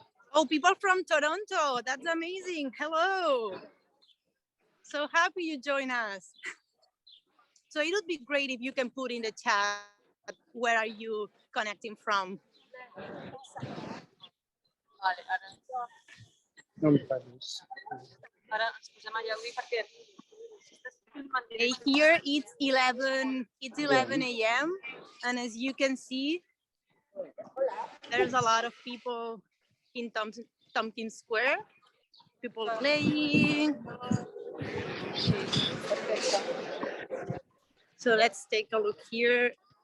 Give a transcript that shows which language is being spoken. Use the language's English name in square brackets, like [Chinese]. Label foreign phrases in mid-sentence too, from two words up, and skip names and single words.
[English] Oh, people from Toronto. That's amazing. Hello. So happy you join us. So it would be great if you can put in the chat, where are you connecting from? [Catalan] Vale, ara ens posem allà avui perquè si estàs filmant [English] Here it's 11 a.m. and as you can see, there's a lot of people in Tompkins Square, people playing. So let's take a look here.